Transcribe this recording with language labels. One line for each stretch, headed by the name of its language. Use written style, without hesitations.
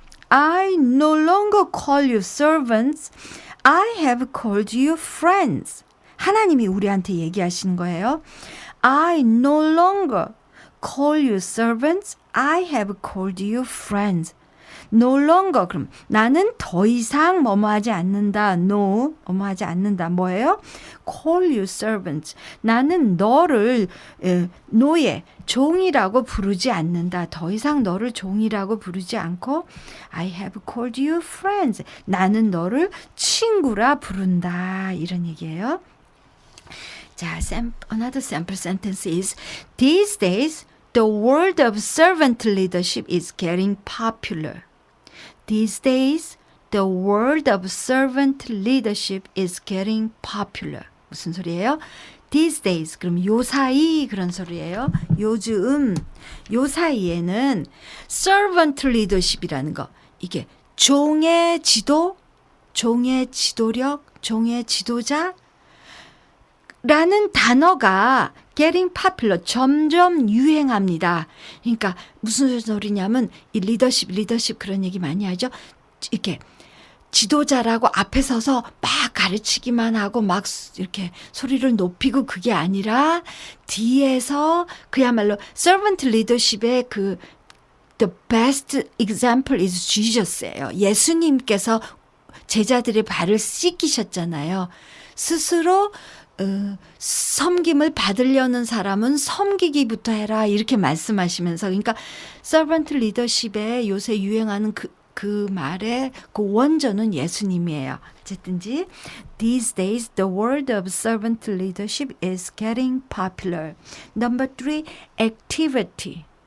English: I no longer call you servants. I have called you friends.
Korean: 하나님이 우리한테 얘기하시는 거예요.
English: I no longer call you servants. I have called you friends.
Korean: No longer, 그럼 나는 더 이상 뭐뭐하지 않는다.
English: No,
Korean: 뭐뭐하지 않는다. 뭐예요?
English: Call you servants.
Korean: 나는 너를 노예, 종이라고 부르지 않는다. 더 이상 너를 종이라고 부르지 않고
English: I have called you friends.
Korean: 나는 너를 친구라 부른다. 이런 얘기예요.
English: 자, another sample sentence is These days, the word of servant leadership is getting popular. These days, the word of servant leadership is getting popular.
Korean: 무슨 소리예요?
English: These days,
Korean: 그럼 요사이 그런 소리예요. 요즘, 요사이에는 servant leadership이라는 거. 이게 종의 지도, 종의 지도력, 종의 지도자 라는 단어가
English: getting popular,
Korean: 점점 유행합니다. 그러니까 무슨 소리냐면 이 리더십 그런 얘기 많이 하죠. 이렇게 지도자라고 앞에 서서 막 가르치기만 하고 막 이렇게 소리를 높이고 그게 아니라 뒤에서 그야말로 servant leadership의
English: the best example is Jesus
Korean: 예요. 예수님께서 제자들의 발을 씻기셨잖아요. 스스로 섬김을 받으려는 사람은 섬기기부터 해라 이렇게 말씀하시면서 그러니까 servant leadership에 요새 유행하는 그 말의 그 원조는 예수님이에요.
English: 어쨌든지 These days the word of servant leadership is getting popular. Number 3, activity.